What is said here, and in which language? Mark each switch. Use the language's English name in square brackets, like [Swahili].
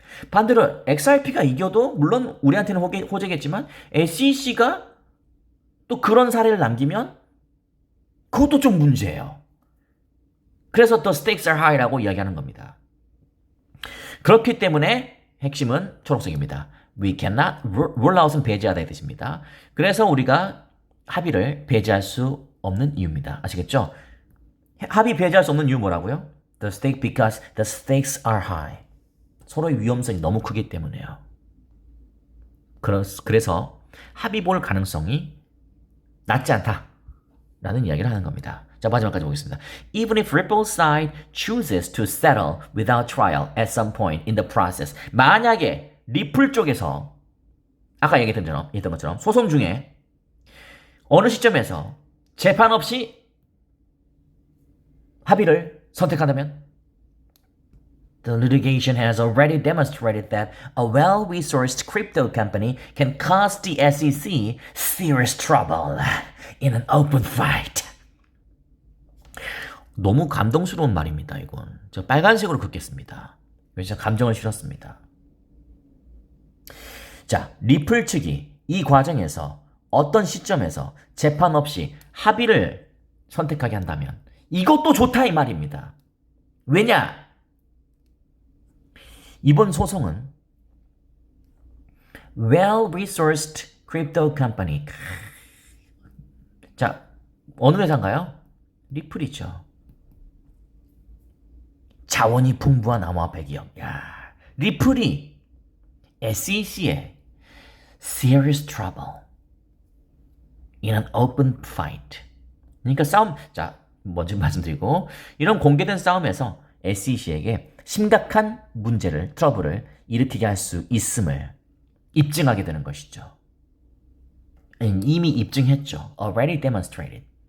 [Korean] 반대로 XRP가 이겨도 물론 우리한테는 호재겠지만 SEC가 또 그런 사례를 남기면 그것도 좀 문제예요. 그래서 더 [English] stakes are high [Korean] 라고 이야기하는 겁니다. 그렇기 때문에 핵심은 초록색입니다. [English] We cannot rule out은 [Korean] 배제하다의 뜻입니다. 그래서 우리가 합의를 배제할 수 없는 이유입니다. 아시겠죠? 합의 배제할 수 없는 이유 뭐라고요? [English] because the stakes are high. [Korean] 서로의 위험성이 너무 크기 때문에요. 그래서 합의 볼 가능성이 낮지 않다라는 이야기를 하는 겁니다. 자, 마지막까지 보겠습니다. [English] Even if Ripple's side chooses to settle without trial at some point in the process. [Korean] 만약에 리플 쪽에서 아까 얘기했던 것처럼 소송 중에 어느 시점에서 재판 없이 합의를 선택한다면 [English] The litigation has already demonstrated that a well-resourced crypto company can cause the SEC serious trouble in an open fight. [Korean] 너무 감동스러운 말입니다, 이건. 저 빨간색으로 긋겠습니다. 왜냐면 감정을 실었습니다. 자, 리플 측이 이 과정에서 어떤 시점에서 재판 없이 합의를 선택하게 한다면 이것도 좋다 이 말입니다. 왜냐? 이번 소송은 [English] well-resourced crypto company. [Korean] 자, 어느 회사인가요? 리플이죠. 자원이 풍부한 암호화폐 기업. 야, 리플이 [English] SEC에 serious trouble in an open fight. [Korean] 그러니까 싸움, 자, 먼저 말씀드리고 이런 공개된 싸움에서 SEC에게 심각한 문제를, 트러블을 일으키게 할 수 있음을 입증하게 되는 것이죠. 이미 입증했죠. [English] Already demonstrated.